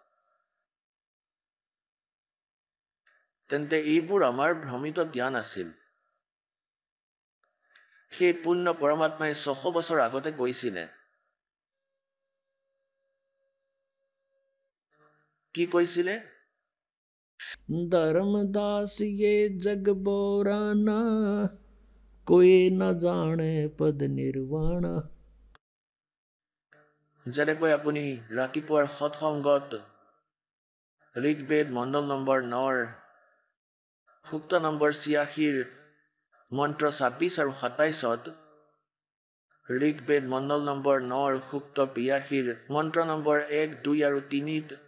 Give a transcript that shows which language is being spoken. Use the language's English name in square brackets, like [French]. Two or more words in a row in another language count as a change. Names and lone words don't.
[Assamese] তেন্তে এইবোৰ আমাৰ ভ্ৰমিত জ্ঞান আছিল। সেই পূৰ্ণ পৰমাত্মাই 600 বছৰ আগতে কৈছিলে। কি কৈছিলে? [Hindi] धर्मदास ये जग बोराना कोई न जाने पद निर्वाणा। [Assamese] যেনেকৈ আপুনি ৰাতিপুৱাৰ সৎসংগত ঋগ্বেদ মণ্ডল নম্বৰ 9 সূক্ত নম্বৰ 86 মন্ত্ৰ 26 আৰু 27ত, ঋগ্বেদ মণ্ডল নম্বৰ 9 সূক্ত 82 মন্ত্ৰ নম্বৰ 1, 2 আৰু 3ত